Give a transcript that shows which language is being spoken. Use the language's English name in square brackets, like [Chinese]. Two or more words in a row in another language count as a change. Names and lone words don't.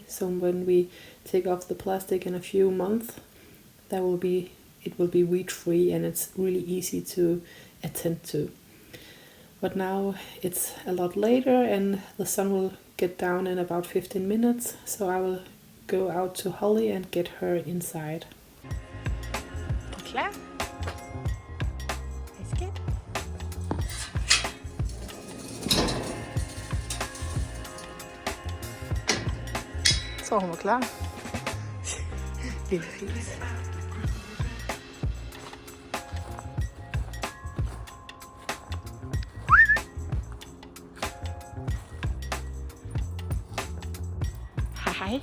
[English] So when we take off the plastic in a few months, it will be weed free, and it's really easy to attend to. But now it's a lot later, and the sun will get down in about 15 minutes, so I will go out to Holly and get her inside. [Danish] Klar? Værsgo. Så hun var klar. Lille fis. Hej.